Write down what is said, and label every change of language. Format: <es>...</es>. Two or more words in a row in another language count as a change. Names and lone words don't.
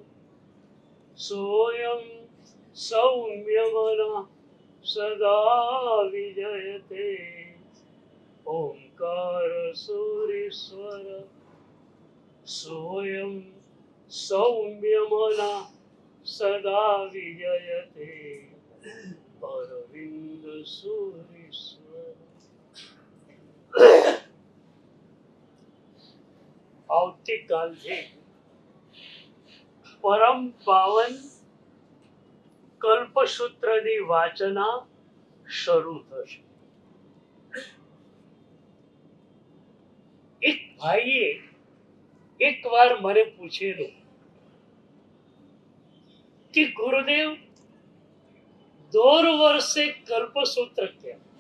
<sa>सोऽयं सौम्यमना सदा विजयते ओंकार सूरीश्वर सोऽयं सौम्यमना सदा विजयते अरविंद सूरीश्वर।</sa> <gu>આવતીકાલથી પરમ પાવન કલ્પસૂત્રની વાચના શરૂ થશે. એક ભાઈએ એકવાર મને પૂછેલું કે ગુરુદેવ દોર વર્ષે કલ્પસૂત્ર કેમ?</gu>